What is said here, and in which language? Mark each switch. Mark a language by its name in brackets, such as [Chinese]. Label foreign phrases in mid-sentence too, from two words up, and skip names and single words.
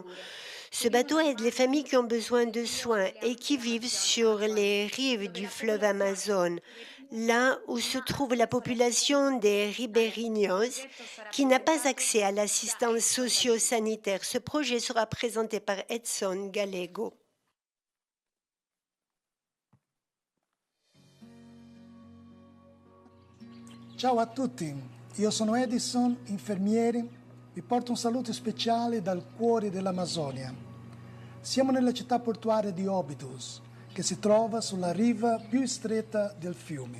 [French] Ce bateau aide les familles qui ont besoin de soins et qui vivent sur les rives du fleuve Amazon, là où se trouve la population des ribeirinhos qui n'a pas accès à l'assistance socio-sanitaire. Ce projet sera présenté par Edson Gallego. [Italian] Ciao a tutti, io sono Edison, infermiere, vi porto un saluto speciale dal cuore dell'Amazzonia. Siamo nella città portuale di Óbidos, che si trova sulla riva più stretta del fiume.